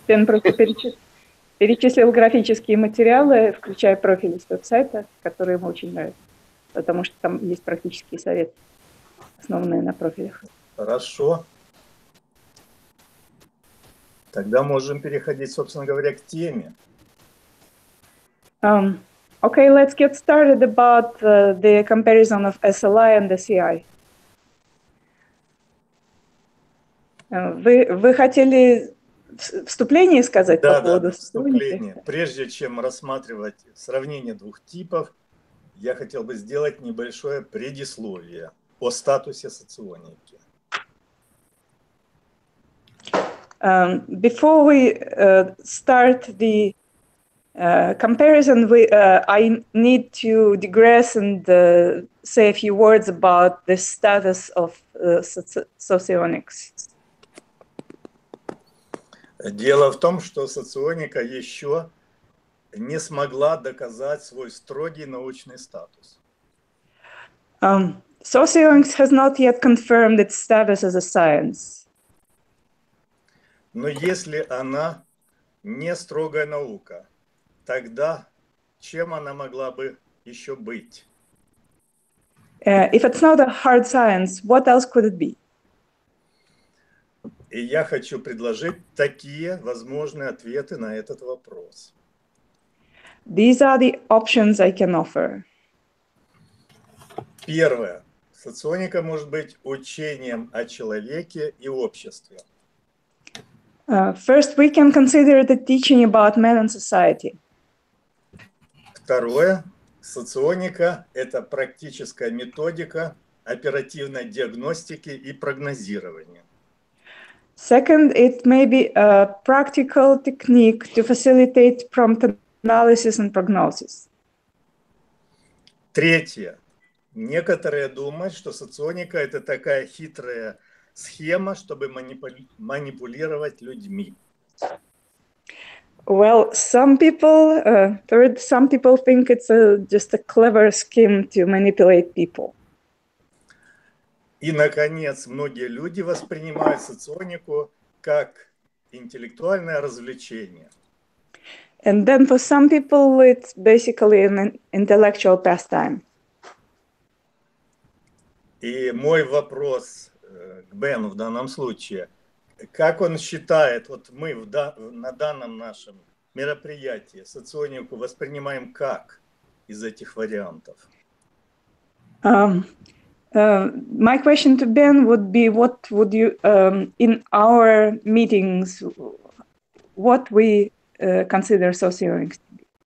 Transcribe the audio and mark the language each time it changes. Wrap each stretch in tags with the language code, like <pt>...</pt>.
<ru>Ben просто перечислил графические материалы, включая профили с веб-сайта, которые ему очень нравятся. Потому что там есть практические советы, основанные на профилях. Хорошо. Тогда можем переходить, собственно говоря, к теме.</ru> <en>Okay, let's get started about the comparison of SLI and SEI.</en> <ru>Вы хотели вступление сказать по поводу вступления. Прежде чем рассматривать сравнение двух типов, я хотел бы сделать небольшое предисловие о статусе соционики.</ru> <en>Before we start the comparison, I need to digress and say a few words about the status of Socionics.</en> <ru>Дело в том, что соционика еще не смогла доказать свой строгий научный статус.</ru> <en>Socionics has not yet confirmed its status as a science.</en> <ru>Но если она не строгая наука, тогда чем она могла бы еще быть?</ru> <en>If it's not a hard science, what else could it be?</en> <ru>И я хочу предложить такие возможные ответы на этот вопрос.</ru> <en>These are the options I can offer.</en> <ru>Первое. Соционика может быть учением о человеке и обществе.</ru> <en>First, we can consider the teaching about man and society.</en> <ru>Второе. Соционика – это практическая методика оперативной диагностики и прогнозирования.</ru> <en>Second, it may be a practical technique to facilitate prompt analysis and prognosis.</en> <ru>Третье. Некоторые думают, что соционика – это такая хитрая схема, чтобы манипулировать людьми.</ru> <en>Well, some people think it's just a clever scheme to manipulate people.</en> <ru>И, наконец, многие люди воспринимают соционику как интеллектуальное развлечение.</ru> <en>And then for some people, it's basically an intellectual pastime.</en> <ru>И мой вопрос к Бену в данном случае, как он считает, вот мы на данном нашем мероприятии соционику воспринимаем как из этих вариантов?</ru> <en>My question to Ben would be, what would you, in our meetings, what we consider socionics to be?</en>